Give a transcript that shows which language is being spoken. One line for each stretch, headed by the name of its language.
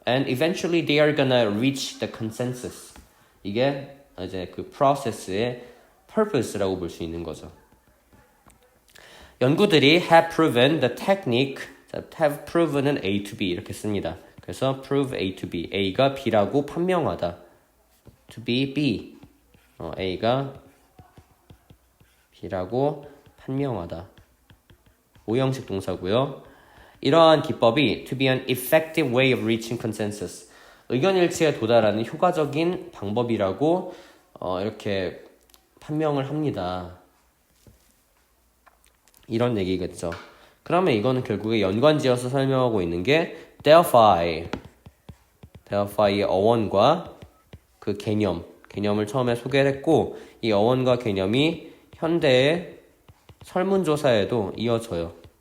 English: And eventually they are gonna reach the consensus.
Korean: 이게 이제 그 process의 purpose라고 볼 수 있는 거죠. 연구들이
English: have proven the technique,
Korean: have proven은 A to B 이렇게 씁니다. 그래서 prove A to B, A가 B라고 판명하다. to be B, A가 B라고 판명하다. 오형식 동사고요. 이러한 기법이
English: to be an effective way of reaching consensus,
Korean: 의견 일치에 도달하는 효과적인 방법이라고 이렇게 판명을 합니다. 이런 얘기겠죠. 그러면 이거는 결국에 연관지어서 설명하고 있는 게 Delphi의 어원과 그 개념을 처음에 소개를 했고, 이 어원과 개념이 현대의 설문조사에도 이어져요.